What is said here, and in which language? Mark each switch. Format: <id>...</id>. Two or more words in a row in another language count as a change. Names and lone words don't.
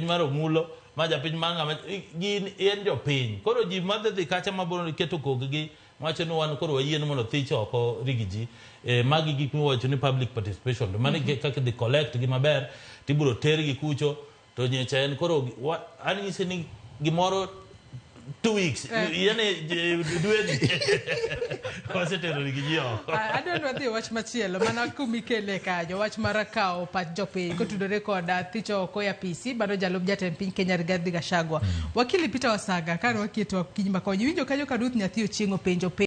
<luo>mar omulo ma japiny manga gin en jopiny koro ji madhi kacha maboro keto koggi wacho ni wan koro wayien mondo thich oko rigiji magi gik miwacho ni</luo> <en>public participation</en> <luo>to mane kaka dhi collect gi maber tiburo ter gi kucho to nyecha en koro anyise ni gimoro 2 weeks yene dueni wasetero rigiji oko adwa dhi wach machielo mana kumikele kajo wach marakao pach jopiny kotudore koda thich oko ya PC bado jalub jatend piny Kenya Rigathi Gachagua wakili Peter Wasaga karo waketo kinyima konyo winjo kajo ka Ruth Nyathi Ochieng' penjo</luo>